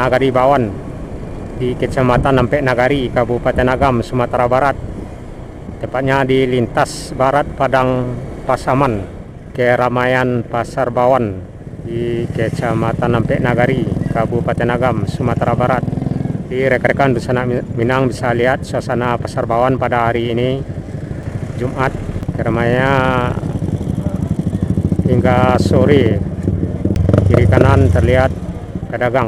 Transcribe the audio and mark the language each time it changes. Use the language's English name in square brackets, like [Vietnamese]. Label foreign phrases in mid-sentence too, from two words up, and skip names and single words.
[Indonesian] Nagari Bawan di Kecamatan Ampek Nagari, Kabupaten Agam, Sumatera Barat. Tepatnya di lintas barat Padang Pasaman, keramaian Pasar Bawan di Kecamatan Ampek Nagari, Kabupaten Agam, Sumatera Barat. Di rekan-rekan di sana Minang bisa lihat suasana Pasar Bawan pada hari ini Jumat, keramaiannya hingga sore. Kiri kanan terlihat pedagang.